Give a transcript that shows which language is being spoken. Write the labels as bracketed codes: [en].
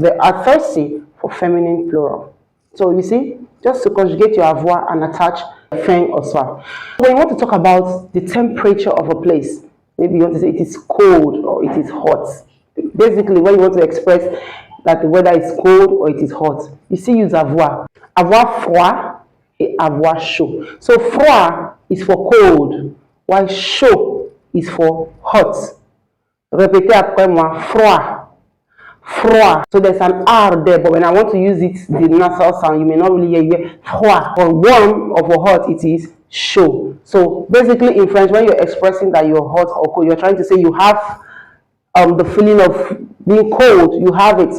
[en] They are thirsty for feminine plural. So you see, just to conjugate your avoir and attach faim or soif. When you want to talk about the temperature of a place, maybe you want to say it is cold or it is hot. Basically, when you want to express that the weather is cold or it is hot, you still use avoir. [fr] Avoir froid et avoir chaud. [en] So froid is for cold, while chaud is for hot. [fr] Répétez après moi, froid. Froid. [en] So there's an R there, but when I want to use it, the nasal sound, you may not really hear froid. For warm or for hot, it is chaud. So basically in French, when you're expressing that you're hot or cold, you're trying to say you have the feeling of being cold. You have it.